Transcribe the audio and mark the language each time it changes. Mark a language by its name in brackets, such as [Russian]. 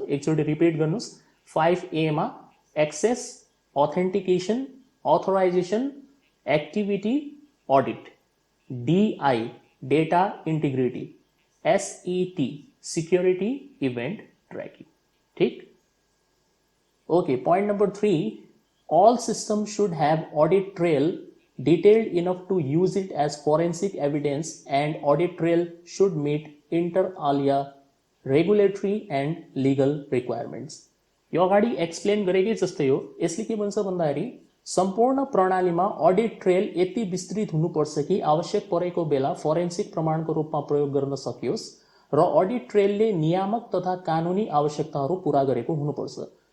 [Nepali] एकचोटि रिपिट गर्नुहोस्। 5A मा access, authentication, authorisation, activity, audit. [English] DI data integrity, SET security event tracking. [Nepali] ठिक। [English] Okay, point number 3, all systems should have audit trail detailed enough to use it as forensic evidence, and audit trail should meet inter alia regulatory and legal requirements. [Nepali] यो अगाडि explain गरेकै जस्तै हो। यसले के भन्छ भन्दाखेरि सम्पूर्ण प्रणालीमा अडिट ट्रेल यति विस्तृत हुनुपर्छ कि आवश्यक परेको बेला फोरेन्सिक प्रमाणको रूपमा प्रयोग गर्न सकियोस् र अडिट ट्रेलले नियामक तथा कानुनी आवश्यकताहरू पूरा गरेको हुनुपर्छ।